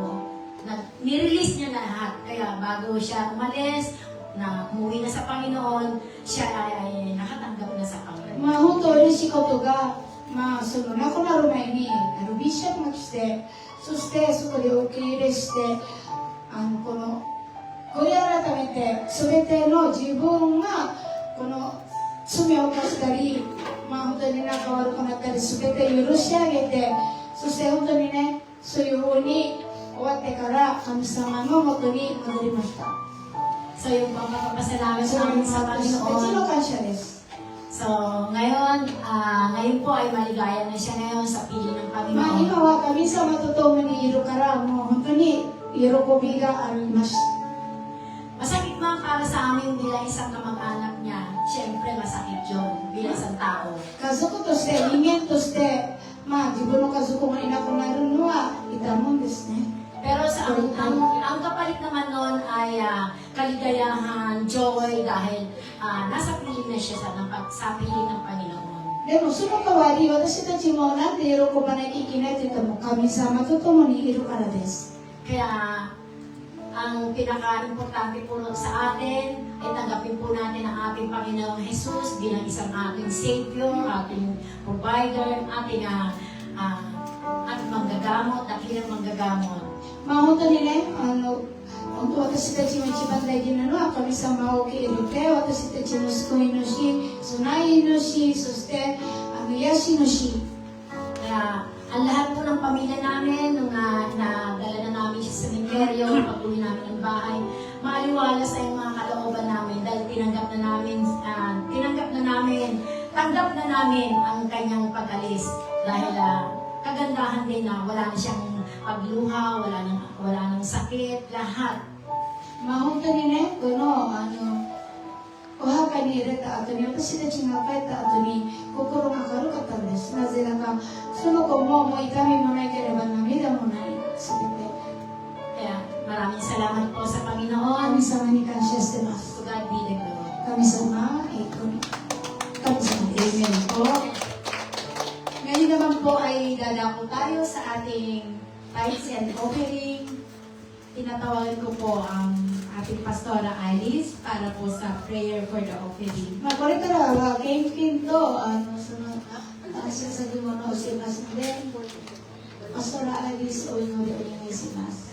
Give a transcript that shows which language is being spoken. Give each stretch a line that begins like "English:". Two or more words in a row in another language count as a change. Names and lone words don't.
Filipino: Nirelease niya na lahat. Kaya bago siya umalis, na umuwi na sa Panginoon, siya ay nakatanggap na sa Panginoon.
Japanese: まあ、本当嬉しいことが、まあ、その亡くなる前にビショップが来て、そしてそこでお受け入れして、この悔い改めて全ての自分がこの罪を犯したり、まあ、本当に仲悪くなったり全て許し上げて、そして本当にね、そういうふうに終わってから神様のもとに戻りました。
Filipino: So, yung pagpapasalamat
Japanese: それ
Filipino: namin
Japanese: も
Filipino: sa
Japanese: 私たちの
Filipino: Panginoon.
Japanese: 感謝です。
Filipino: So, ngayon po ay maligaya na siya ngayon sa piling ng
Japanese: まあ、今
Filipino: Panginoon.
Japanese: は神様と共にいるからもう本当に喜びがあります。
Filipino: Masakit man para sa amin bilang isang kamag-anak niya. Siyempre, masakit yun bilang isang tao.
Japanese: 家族として人間としてまあ自分の家族がいなくなるのは痛むんですね。
Filipino: Pero ang kapalit naman nun ay kaligayahan, joy, dahil nasa piling na siya sa piling ng Panginoon.
Japanese: でもその代わり私たちもなんで喜ばなきゃいけないと言っても神様と共にいるからです。
Filipino: Kaya, ang pinaka-importante po sa atin ay tanggapin po natin ang ating Panginoong Jesus bilang isang ating Savior, ating provider, ating manggagamot, dakilang manggagamot.
Japanese: まあ本当にね、本当私たちも一番大事なのは神様を受け入れて私たちの救い主、備え主、そして癒し主。
Filipino: Kaya, ang lahat po ng pamilya namin, nung nadala na namin siya sa sementeryo, pag-uwi namin ng bahay, maaliwala sa yung mga kalooban namin dahil tanggap na namin ang kanyang pag-alis. Dahil kagandahan din na wala na siyang pagluha, wala nang sakit, lahat.
Japanese: まあ本当にね、このお墓に入れた後に私たちが帰った後に心が軽かったんです。なぜならその子ももう痛みもなければ涙もないすべて。
Filipino: Kaya maraming salamat po sa Panginoon.
Japanese: 神様に感謝してます。
English: To God be the glory.
Japanese: 神様、神様です。
Filipino: Amen po. Ngayon naman po ay dadako tayo sa ating
English: tithes and offering.
Filipino: Tinatawagan ko po ang ating Pastora Alice para po sa
English: prayer for the offering.
Japanese: まあこれからは献金とその捧げ物をしますので、パストラアリスお祈りお願いします。